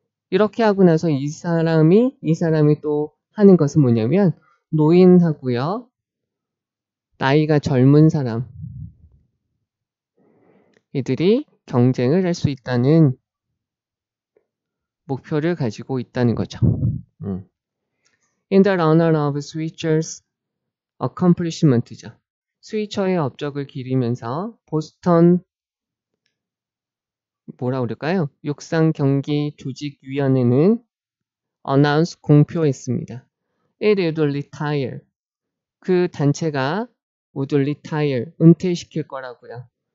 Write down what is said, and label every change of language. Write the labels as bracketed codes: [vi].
[ko] 이렇게 하고 나서 이 사람이 또 하는 것은 뭐냐면 노인하고요. 나이가 젊은 사람 이들이 경쟁을 할 수 있다는 목표를 가지고 있다는 거죠. [en] In the honor of switchers accomplishment죠. [ko] 스위처의 업적을 기리면서 보스턴 뭐라 그럴까요? 육상 경기 조직위원회는 announce 공표했습니다. [en] It would retire. [ko] 그 단체가 [en] would retire [ko] 은퇴시킬 거라고요.